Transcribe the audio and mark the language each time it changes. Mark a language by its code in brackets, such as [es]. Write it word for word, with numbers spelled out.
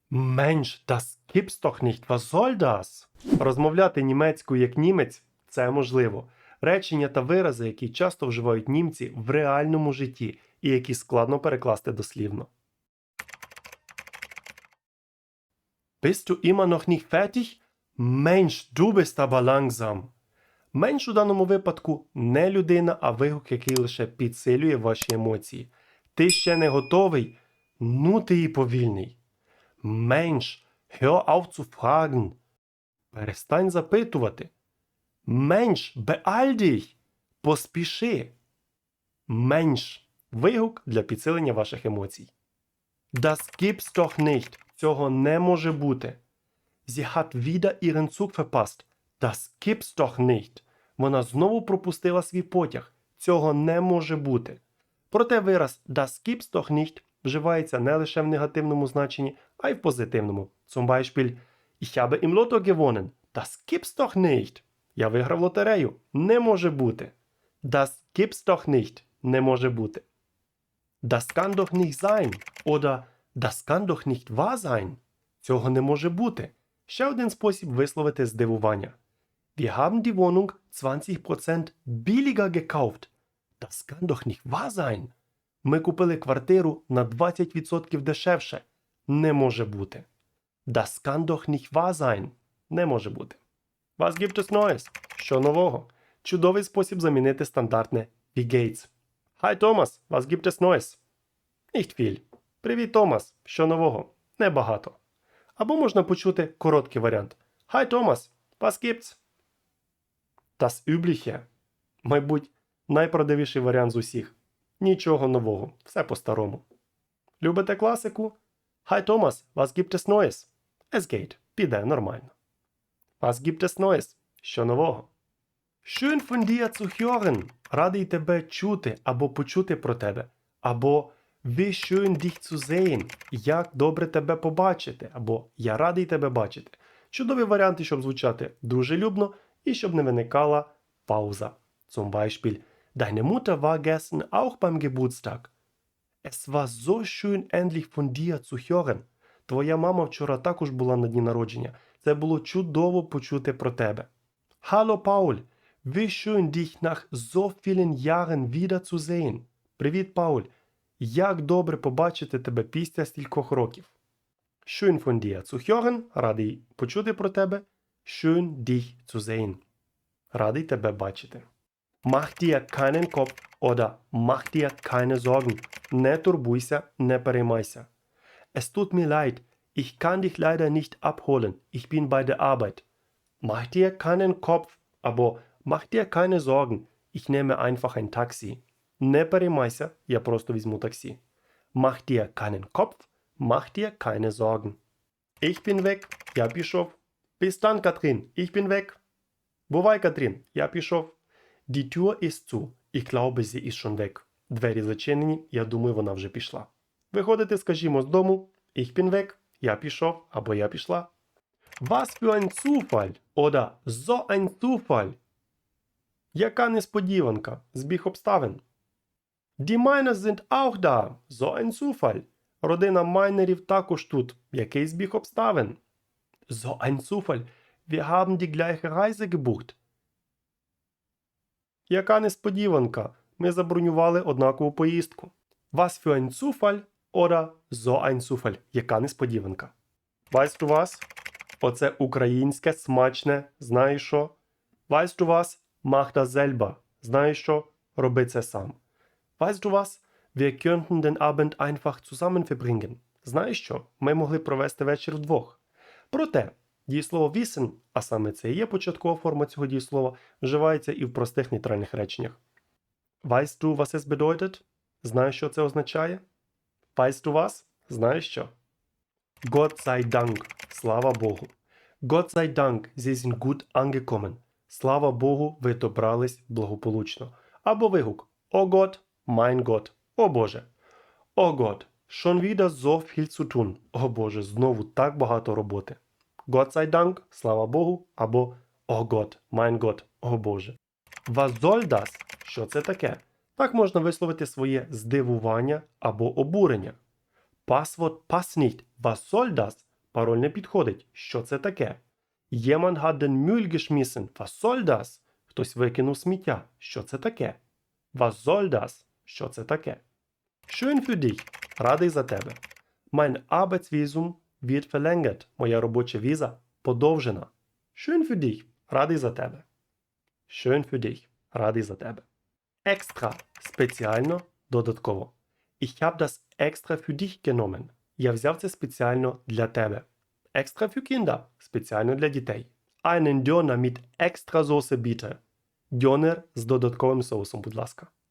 [de] Менш, та скіпс doch nicht, was soll das? [uk] Розмовляти німецькою як німець – це можливо. Речення та вирази, які часто вживають німці в реальному житті і які складно перекласти дослівно. [de] Bist du immer noch nicht fertig? Mensch, du bist aber langsam. [uk] Менш у даному випадку не людина, а вигук, який лише підсилює ваші емоції. Ти ще не готовий? Ну ти і повільний. [de] Менш, hör auf zu fragen. [uk] Перестань запитувати. [de] Менш, beeil dich. [uk] Поспіши. Менш. Вигук для підсилення ваших емоцій. [de] Das gibt's doch nicht. [uk] Цього не може бути. [de] Sie hat wieder ihren Zug verpasst. Das gibt's doch nicht. [uk] Вона знову пропустила свій потяг. Цього не може бути. Проте вираз [de] Das gibt's doch nicht [uk] вживається не лише в негативному значенні, а й в позитивному. [de] Zum Beispiel Ich habe im Lotto gewonnen. Das gibt's doch nicht. [uk] Я виграв лотерею. Не може бути. [de] Das gibt's doch nicht. [uk] Не може бути. [de] Das kann doch nicht sein. Oder Das kann doch nicht wahr sein. [uk] Цього не може бути. Ще один спосіб висловити здивування. [de] Wir haben die Wohnung zwanzig Prozent billiger gekauft. Das kann doch nicht wahr sein. [uk] Ми купили квартиру на двадцять відсотків дешевше. Не може бути. [de] Das kann doch nicht wahr sein. [uk] Не може бути. [de] Was gibt es Neues? [uk] Що нового? Чудовий спосіб замінити стандартне [de] Wie geht's? Hi Thomas, was gibt es Neues? Nicht viel. [uk] Привіт, Томас. Що нового? Небагато. Або можна почути короткий варіант. [de] Hi Thomas, was gibt's? Das übliche. [uk] Мабуть, найправдивіший варіант з усіх. Нічого нового. Все по-старому. Любите класику? [de] Hi Thomas, was gibt es Neues? Es geht. [uk] Піде нормально. [de] Was gibt es Neues? [uk] Що нового? [de] Schön von dir zu hören. [uk] Радий тебе чути або почути про тебе. Або [de] Wie schön dich zu sehen. [uk] Як добре тебе побачити. Або Я радий тебе бачити. Чудові варіанти, щоб звучати дружелюбно і щоб не виникала пауза. [de] Zum Beispiel Deine Mutter war gestern auch beim Geburtstag. Es war so schön endlich von dir zu hören. [uk] Твоя мама вчора також була на дні народження. Це було чудово почути про тебе. [de] Hallo Paul. Wie schön dich nach so vielen Jahren wiederzusehen. [uk] Привіт, Пауль. Як добре побачити тебе після стількох років. [de] Schön von dir zu hören. [uk] Радий почути про тебе. [de] Schön dich zu sehen. [uk] Радий тебе бачити. [de] Mach dir keinen Kopf oder mach dir keine Sorgen. [uk] Не турбуйся, не переймайся. [de] Es tut mir leid. Ich kann dich leider nicht abholen. Ich bin bei der Arbeit. Mach dir keinen Kopf, [uk] або [de] Mach dir keine Sorgen. Ich nehme einfach ein Taxi. [uk] Не переймайся, я просто візьму таксі. [de] Mach dir keinen Kopf, mach dir keine Sorgen. Ich bin weg, [uk] я пішов. [de] Bis dann, Katrin, ich bin weg. [uk] Бувай, Катрін, я пішов. [de] Die Tür ist zu. Ich glaube, sie ist schon weg. [uk] Двері зачинені, я думаю, вона вже пішла. Виходити, скажімо, з дому. [de] Ich bin weg, [uk] я пішов, або я пішла. [de] Was für ein Zufall! Oder so ein Zufall! [uk] Яка несподіванка, збіг обставин. [de] Die Майнер sind auch da. So ein Zufall. [uk] Родина Майнерів також тут. Який збіг обставин? [de] So ein Zufall. Wir haben die gleiche Reise gebucht. [uk] Яка несподіванка. Ми забронювали однакову поїздку. [de] Was für ein Zufall oder so ein Zufall. [uk] Яка несподіванка. [de] Weißt du was? [uk] Оце українське смачне. Знаєш що? [de] Weißt du was? Mach das selber. [uk] Знаєш що? Роби це сам. [de] Weißt du was? Wir könnten den Abend einfach zusammen verbringen. [uk] Знаєш що? Ми могли провести вечір вдвох. Проте, дієслово [de] wissen, [uk] а саме це і є початкова форма цього дієслова, вживається і в простих нейтральних реченнях. [de] Weißt du, was es bedeutet? [uk] Знаєш, що це означає? [de] Weißt du was? [uk] Знаєш що? [de] Gott sei Dank. [uk] Слава Богу. [de] Gott sei Dank, Sie sind gut angekommen. [uk] Слава Богу, ви добрались благополучно. Або вигук. [de] О Gott, mein Gott. [uk] О Боже. [de] О Gott, schon wieder so viel zu tun. [uk] О Боже, знову так багато роботи. [de] Gott sei Dank, [uk] слава Богу, або [de] О Gott, mein Gott. [uk] О Боже. [de] Was soll das? [uk] Що це таке? Так можна висловити своє здивування або обурення. [de] Passwort passt nicht. Was soll das? [uk] Пароль не підходить. Що це таке? [de] Jemand hat den Müll geschmissen. Was soll das? [uk] Хтось викинув сміття. Що це таке? [de] Was soll das? [uk] Що це таке? [de] Schön für dich. [uk] Радий за тебе. [de] Mein Arbeitsvisum wird verlängert. [uk] Моя робоча віза подовжена. [de] Schön für dich. [uk] Радий за тебе. [de] Schön für dich. [uk] Радий за тебе. Extra. Спеціально. Додатково. [de] Ich habe das extra für dich genommen. [uk] Я взяв це спеціально для тебе. [de] Extra für Kinder. [uk] Спеціально для дітей. [de] Einen Döner mit extra Soße bitte. [uk] Дьонер з додатковим соусом, будь ласка.